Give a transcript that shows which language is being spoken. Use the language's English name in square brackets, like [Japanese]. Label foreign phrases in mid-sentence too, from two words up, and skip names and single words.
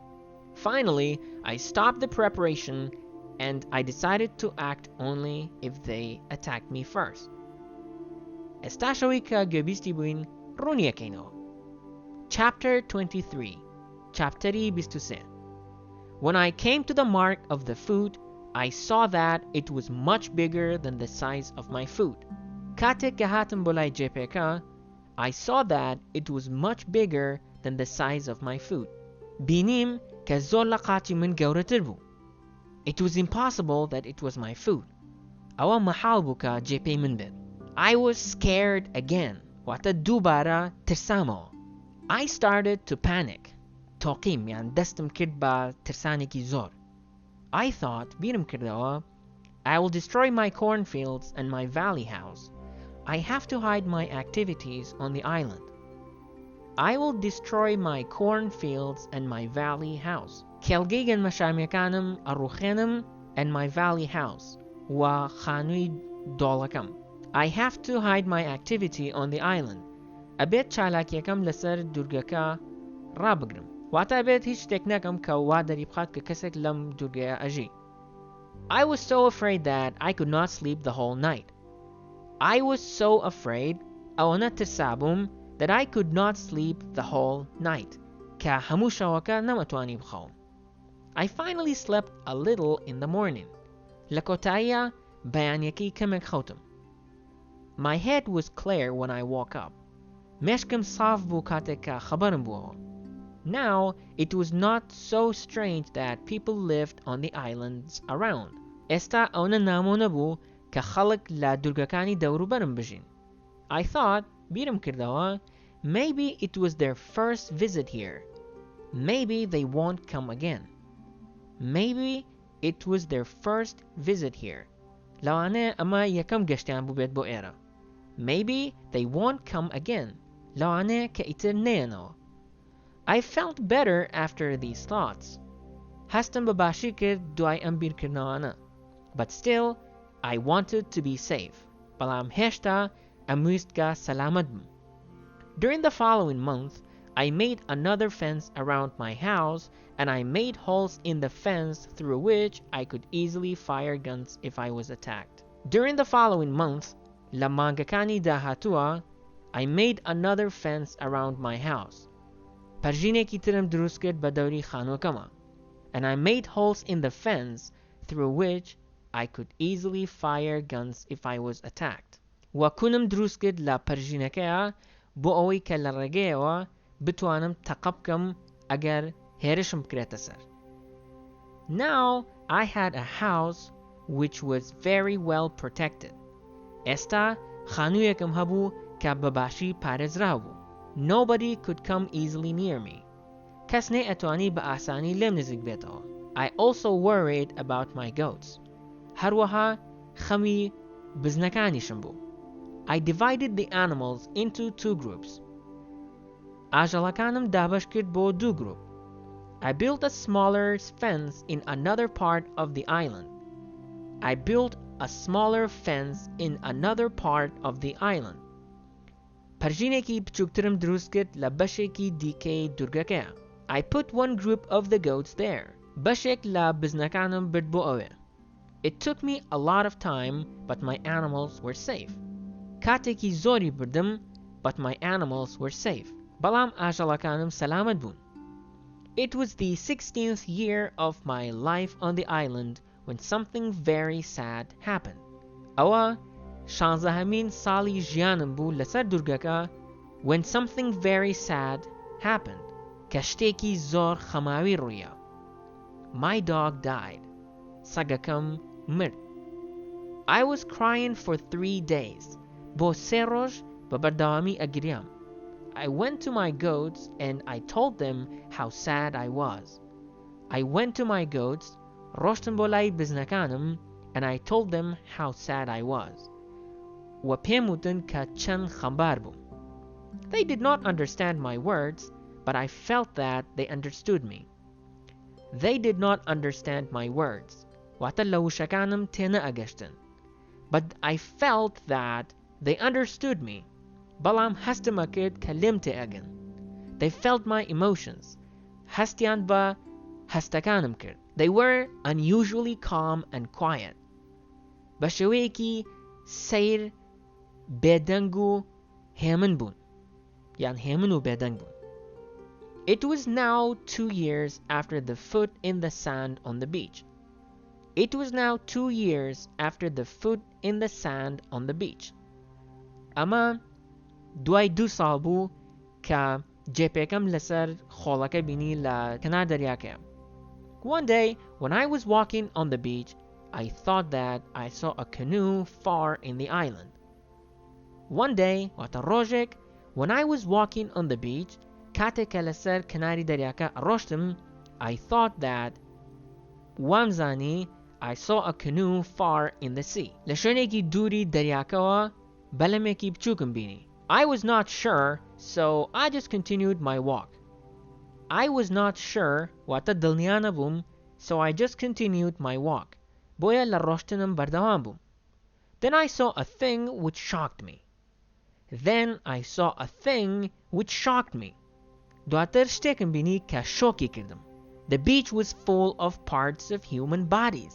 [English] Finally, I stopped the preparation and I decided to act only if they attacked me first. Chapter 23. [Central Kurdish] Chapteri 23. [English] When I came to the mark of the foot, I saw that it was much bigger than the size of my foot. [Central Kurdish] Katek ke hatem bolai jepeka, [English] I saw that it was much bigger than the size of my foot. [Central Kurdish] Binim ke zor laqati min gawratir bu. [English] It was impossible that it was my foot. [Central Kurdish] Awa mahal buka jepe min bid. [English] I was scared again. [Central Kurdish] Wata dubara tirsamo. [English] I started to panic. [Central Kurdish] Toqim yan destem kid ba tirsaniki zor. [English] I thought, I will destroy my cornfields and my valley house. I have to hide my activities on the island. I will destroy my cornfields and my valley house. [Central Kurdish] Kelgigan mashamiakanam arukhanam [English] and my valley house. [Central Kurdish] Wa khanui dolakam. [English] I have to hide my activity on the island. [Central Kurdish] Abet chalakiakam lasar durgaka rabagram. واتا بێت هیچ شتێک نەکەم کە وا دەری بخات کە کەسێک لەم دوورگەیە ئەژی. [English] I was so afraid that I could not sleep the whole night. I was so afraid [Central Kurdish] ئەوەنە ترسابووم [English] that I could not sleep the whole night. [Central Kurdish] کە هەموو شەوەکە نەمەتوانی بخەوم. [English] I finally slept a little in the morning. [Central Kurdish] لە کۆتاییە بەیانیەکەی کەمێک خەوتم. [English] My head was clear when I woke up. [Central Kurdish] مێشکم صاف بوو کاتێک کە خەبەرم بووەوە. [English] Now it was not so strange that people lived on the islands around. [Central Kurdish] ئێستا ئەوە نامۆ نەبوو کە خەڵک لە دورگەکانی دەوروبەرم بژین. [English] I thought, [Central Kurdish] بیرم کردەوە, [English] maybe it was their first visit here. Maybe they won't come again. Maybe it was their first visit here. [Central Kurdish] لەوانەیە ئەمە یەکەم گەشتیان بوو بێت بۆ ئێرە. [English] Maybe they won't come again. [Central Kurdish] لەوانەیە کە ئیتر نێنەوە. [English] I felt better after these thoughts. [Central Kurdish] هەستم بەباشی کرد دوای ئەم بیرکردنەوانە. [English] But still, I wanted to be safe. [Central Kurdish] بەڵام هێشتا ئەمویستکە سەلامەت بم. [English] During the following month, I made another fence around my house, and I made holes in the fence through which I could easily fire guns if I was attacked. During the following month, [Central Kurdish] لە مانگەکانی داهاتووە, [English] I made another fence around my house. [Central Kurdish] پەرژینێکی ترم دروست کرد بە دەوری خانووەکەمە. [English] And I made holes in the fence through which I could easily fire guns if I was attacked. [Central Kurdish] وەکوونم دروست کرد لە پەرژینەکەیە بۆ ئەوەی کە لە ڕێگەیەوە بتوانم تەقە بکەم ئەگەر هێرشم بکرێتە سەر. [English] Now I had a house which was very well protected. [Central Kurdish] ئێستا خانوویەکم هەبوو کە بەباشی پارێزراو بوو. [English] Nobody could come easily near me. [Central Kurdish] کەس نەی ئەتوانی بە ئاسانی لێم نزیک بێتەوە. [English] I also worried about my goats. [Central Kurdish] هەروەها خەمی بزنەکانیشم بوو. [English] I divided the animals into two groups. [Central Kurdish] ئاژەڵەکانم دابەش کرد بۆ دوو گروپ. [English] I built a smaller fence in another part of the island. I built a smaller fence in another part of the island. [Central Kurdish] پەرژینێکی بچووکترم دروست کرد لە بەشێکی دیکەی دورگەکەیە. [English] I put one group of the goats there. [Central Kurdish] بەشێک لە بزنەکانم برد بۆ ئەوێ. [English] It took me a lot of time, but my animals were safe. [Central Kurdish] کاتێکی زۆری بردم, [English] but my animals were safe. [Central Kurdish] بەڵام ئاژەڵەکانم سەلامەت بوون. [English] It was the 16th year of my life on the island when something very sad happened. [Central Kurdish] ئەوە شانزەهەمین ساڵی ژیانم بوو لەسەر دورگەکە [English] when something very sad happened. [Central Kurdish] کە شتێکی زۆر خەماوی ڕوویە. [English] My dog died. [Central Kurdish] سەگەکەم مرد. [English] I was crying for 3 days. [Central Kurdish] بۆ 3 ڕۆژ بە بەردەوامی ئەگریام. [English] I went to my goats and I told them how sad I was. I went to my goats, [Central Kurdish] ڕۆشتم بۆ لای بزنەکانم, [English] and I told them how sad I was. [Central Kurdish] و پێم وتن کە چەند خەمبار بووم. [English] They did not understand my words, but I felt that they understood me. They did not understand my words. [Central Kurdish] واتە لە وشەکانم تێنە ئەگەشتن. [English] But I felt that they understood me. [Central Kurdish] بەڵام هەستمە کرد کە لێم تێئەگەن. [English] They felt my emotions. [Central Kurdish] هەستیان بە هەستەکانم کرد. [English] They were unusually calm and quiet. [Central Kurdish] بە شێوەیەکی سەیر بێدەنگ و هێمن بوون. یان هێمن و بێدەنگ بوون. [English] It was now 2 years after the foot in the sand on the beach. It was now 2 years after the foot in the sand on the beach. [Central Kurdish] ئەمە دوای 2 ساڵ بوو کە جێپێکەم لەسەر خۆڵەکە بینی لە کەنار دەریاکەیە. [English] One day, when I was walking on the beach, I thought that I saw a canoe far in the island. One day, [Central Kurdish] واتە ڕۆژێک, [English] when I was walking on the beach, [Central Kurdish] کاتێک کە لەسەر کەناری دەریاکە ڕۆشتم, [English] I thought that وامزانی I saw a canoe far in the sea. [Central Kurdish] لە شوێنێکی دووری دەریاکەوە بەلەمێکی بچووکم بینی. [English] I was not sure, so I just continued my walk. I was not sure, [Central Kurdish] واتە دڵنیا نەبووم, [English] so I just continued my walk. [Central Kurdish] بۆیە لە ڕۆشتنم بەردەوام بووم. [English] Then I saw a thing which shocked me. Then I saw a thing which shocked me. [Central Kurdish] دواتر شتێکم بینی کە شۆکی کردم. [English] The beach was full of parts of human bodies.